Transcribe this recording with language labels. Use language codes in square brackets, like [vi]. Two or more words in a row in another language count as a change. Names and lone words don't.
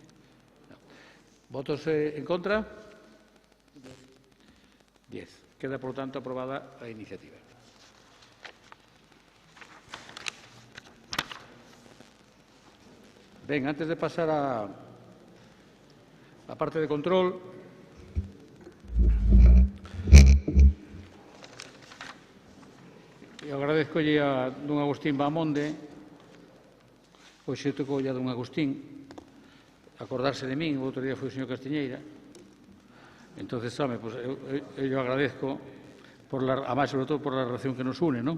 [es] No. ¿Votos en contra? 10. Queda, por tanto, aprobada la iniciativa. Bien, antes de pasar a la parte de control, [gl] eu agradezcolle a don Agustín Bamonde, hoxe tocoulle a don Agustín, acordarse de min, o outro día foi o señor Castiñeira. Entón, pues, eu agradezco, a máis, sobre todo, [es] por la relación que nos une, [gl] non?